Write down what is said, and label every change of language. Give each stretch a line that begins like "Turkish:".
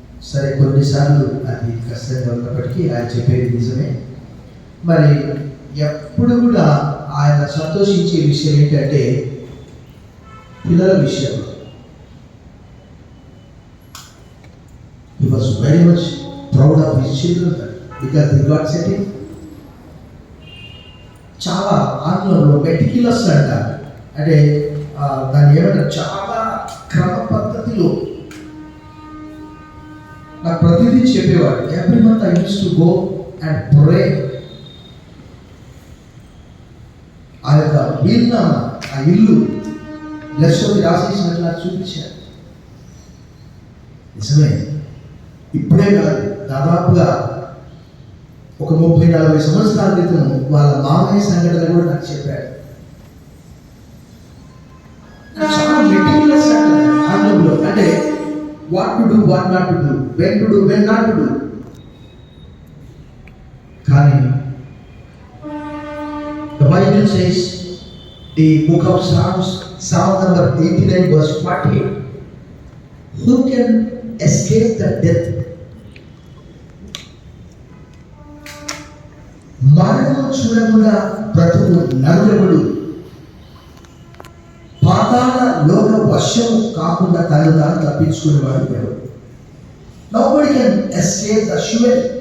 Telugu: సరే, కొన్నిసార్లు అది కష్టంగా ఉన్నప్పటికీ ఆయన చెప్పేది నిజమే. మరి ఎప్పుడు కూడా ఆయన సంతోషించే విషయం ఏంటంటే పిల్లల విషయంలో.
English: He was very much proud of his children because they got settled.
Telugu: చాలా ఆంగ్లంలో మెటిక్యులస్ అంటారు, అంటే దాన్ని ఏమంటారు, చాలా క్రమ పద్ధతిలో నాకు ప్రతిదీ చెప్పేవాడు.
English: Every month I use to go and pray.
Telugu: ఆ యొక్క వీలునామా, ఆ ఇల్లు లెస్సోకి రాసేసినట్లు నాకు చూపించారు. నిజమే, ఇప్పుడే కాదు, దాదాపుగా ఒక 30-40 సంవత్సరాల క్రితం వాళ్ళ మామయ్య సంఘటన కూడా నాకు చెప్పాడు. చాలా మెటీరియల్స్ ఆంగ్లంలో, అంటే
English: What to do, what not to do, when to do, when not to do.
Telugu: కానీ
English: the Bible says, the book of Psalms, Psalm number 89 verse 48, who can escape the death?
Telugu: మరణం చూడకుండా బ్రతుకు నరులెవడు, పాతాళ లోక వశం కాకుండా తను తాను తప్పించుకునేవాడు ఎవడు.
English: Nobody can escape the surely.